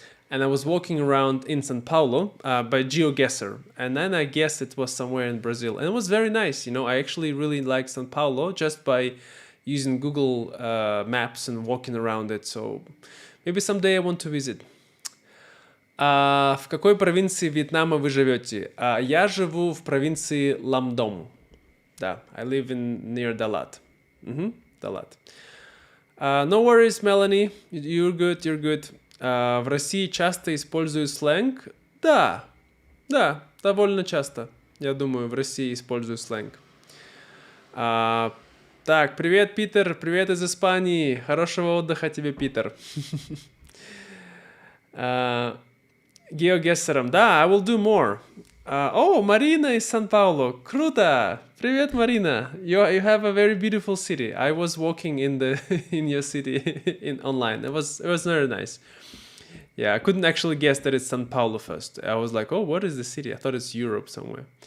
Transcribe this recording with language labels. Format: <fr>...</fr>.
<en>And I was walking around in São Paulo by GeoGuessr. And then I guessed it was somewhere in Brazil. And it was very nice. You know, I actually really liked São Paulo just by using Google Maps and walking around it. So maybe someday I want to visit.</en> <ru>В какой провинции Вьетнама вы живете? Я живу в провинции Ламдом. Да,</ru> <en>I live near Dalat. Dalat. No worries, Melanie. You're good.</en> <ru>В России часто используют сленг? Да, довольно часто. Я думаю, в России используют сленг. Так, привет, Питер. Привет из Испании. Хорошего отдыха тебе, Питер. GeoGuessr'ом. Да,</ru> <en>I will do more.</en> <ru>Marina из Сан-Паулу. Круто!</ru> <en>Привет, Marina. You have a very beautiful city. I was walking in your city online. It was very nice. Yeah, I couldn't actually guess that it's São Paulo first. I was like, what is the city? I thought it's Europe somewhere.</en>